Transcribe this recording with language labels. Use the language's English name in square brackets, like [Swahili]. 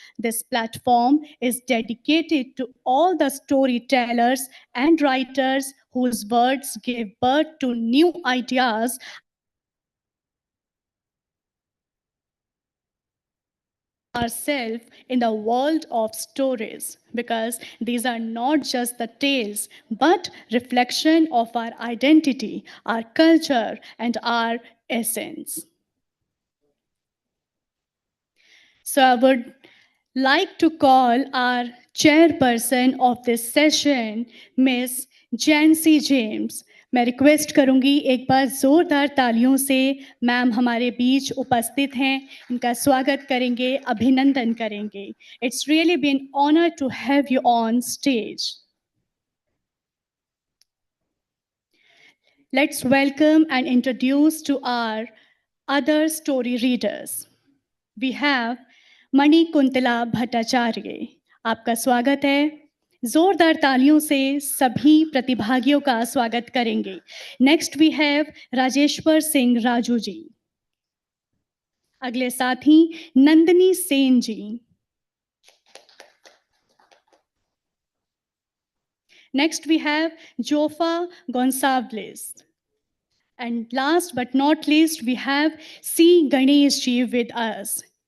[English] This platform is dedicated to all the storytellers and writers whose words give birth to new ideas and inspire ourselves in the world of stories, because these are not just the tales but reflection of our identity, our culture, and our essence. So I would like to call our chairperson of this session, Miss Jancy James. [Hindi] मैं request करूंगी एक बार जोरदार तालियों से ma'am हमारे बीच उपस्थित हैं, इनका स्वागत करेंगे, अभिनंदन करेंगे. [English] It's really been honor to have you on stage. Let's welcome and introduce to our other story readers. We have Mani Kuntala Bhattacharya. [Hindi] आपका स्वागत है. जोरदार तालियों से सभी प्रतिभागियों का स्वागत करेंगे. [English] Next we have Rajeshwar Singh Raju ji. [Hindi] अगले साथी [English] Nandini Sen ji. Next we have Jofa Gonsalves. And last but not least, we have C. Ganesh ji with us.